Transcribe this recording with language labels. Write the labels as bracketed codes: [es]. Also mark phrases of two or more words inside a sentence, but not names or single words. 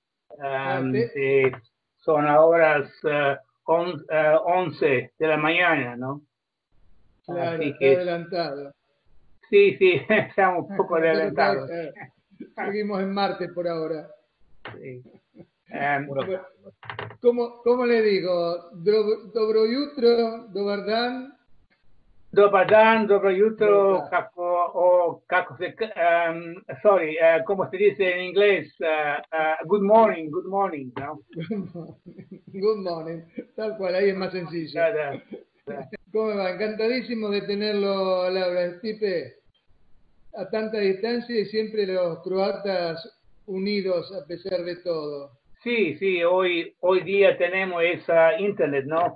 [es] Son horas 11 de la mañana, ¿no? Claro, así que adelantado. Sí, estamos un poco adelantados. Seguimos en Marte por ahora. Sí. ¿Cómo le digo? [hr] Dobro jutro, dobar dan. Dobar dan, dobro jutro, [es] ¿cómo se dice en inglés? [en] Good morning, ¿no? Good morning, [es] tal cual, ahí es más sencillo. ¿Cómo va? Encantadísimo de tenerlo, Laura. Stipe, a tanta distancia y siempre los croatas unidos a pesar de todo. Sí, hoy día tenemos esa internet, ¿no?